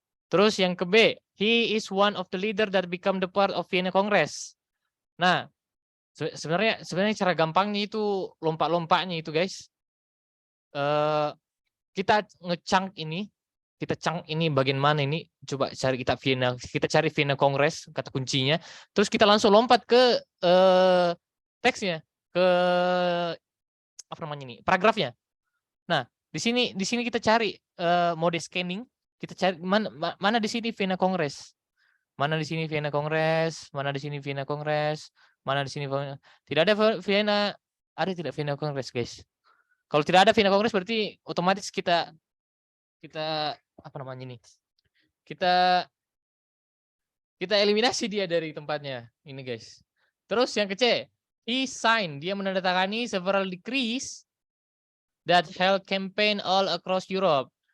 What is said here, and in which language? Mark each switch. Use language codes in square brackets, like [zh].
[id] Terus yang ke B, [en] he is one of the leader that become the part of Vienna Congress. [id] Nah, sebenarnya cara gampangnya itu lompat-lompatnya itu guys. Kita ngecang ini bagian mana ini, coba kita cari Vienna Congress kata kuncinya, terus kita langsung lompat ke teksnya, ke apa namanya ini, paragrafnya. Nah, di sini kita cari mode scanning, kita cari mana di sini Vienna Congress. Mana di sini Vienna Congress, mana di sini Vienna Congress, mana di sini tidak ada Vienna, ada tidak Vienna Congress, guys. Kalau tidak ada Vienna Congress berarti otomatis kita apa namanya ini? Kita eliminasi dia dari tempatnya ini, guys. Terus yang ke C, [en] he signed, [id] dia menandatangani [en] several decrees that held campaign all across Europe.